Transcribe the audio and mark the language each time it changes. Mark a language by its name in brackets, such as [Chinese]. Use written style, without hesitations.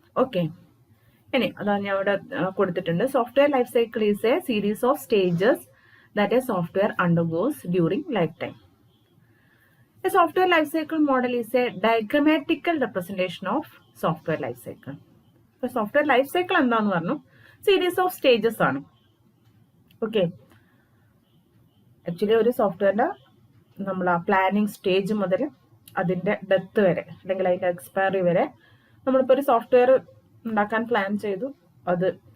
[Malayalam] Okay, ഇനി അതാണ് ഞാൻ ഇവിടെ കൊടുത്തിട്ടുണ്ട്. [English] Software life cycle is a series of stages that a software undergoes during life time. A software life cycle model is a diagrammatical representation of software life cycle. So software life cycle [Malayalam] എന്താന്ന് പറഞ്ഞു, [English] Series of stages ആണ്. [Malayalam] Okay, actually ഒരു സോഫ്റ്റ്വെയറിന്റെ നമ്മൾ ആ planning stage മുതൽ അതിന്റെ death വരെ അല്ലെങ്കിൽ അതിന്റെ എക്സ്പയറി വരെ നമ്മളിപ്പോൾ ഒരു സോഫ്റ്റ്വെയർ ഉണ്ടാക്കാൻ പ്ലാൻ ചെയ്തു, അത്